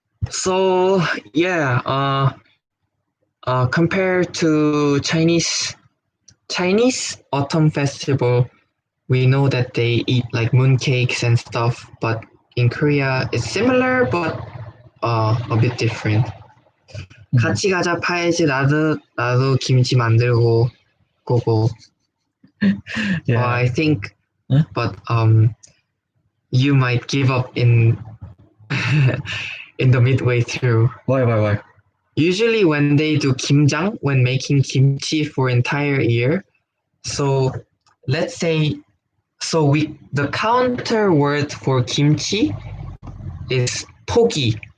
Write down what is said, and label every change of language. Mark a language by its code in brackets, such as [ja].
[en] So yeah, compared to Chinese autumn festival, we know that they eat like mooncakes and stuff, but in Korea it's similar but a bit different. [ko] 같이 가자 파야지 나도 김치 만들고 고고. [en] Yeah. I think, but you might give up in in the midway through. Why? Usually when they do kimjang, when making kimchi for entire year, so let's say, the counter word for kimchi is pogi.